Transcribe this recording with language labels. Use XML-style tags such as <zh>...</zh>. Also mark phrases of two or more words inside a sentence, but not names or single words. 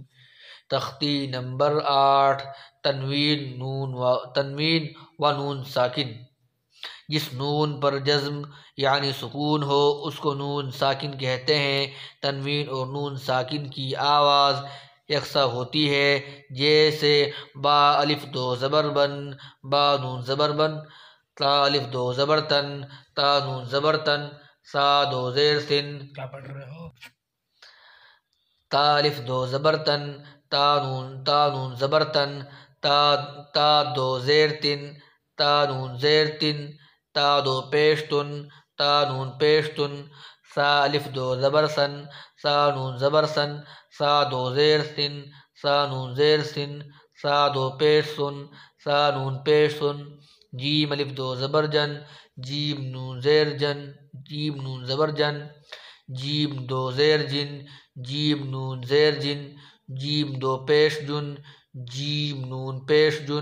<ur>تختی نمبر 8، تنوین و نون ساکن۔ جس نون پر جزم یعنی سکون ہو اس کو نون ساکن کہتے ہیں۔ تنوین اور نون ساکن کی آواز یکساں ہوتی ہے، جیسے با الف دو زبر بن، با نون زبر بن، تا الف دو زبر تن، تا نون زبر تن، سا دو زیر سن۔ کیا پڑھ رہے ہو؟ تا الف دو زبر تن، تا نون زبر تن، تا دو زیر تن، تا نون زیر تن، تا دو پیش تن، تا نون پیش تن، سا الف دو زبر سن، سا نون زبر سن، سا دو زیر سن، سا نون زیر سن، سا دو پیش سن، سا نون پیش سن۔ جیم الف دو زبر جن، جیم نون زیر جن، جیم نون زبر جن، جیم دو زیر جن، جیم نون زیر جن، جیم دو پیش جن، جیم نون پیش جن۔</ur>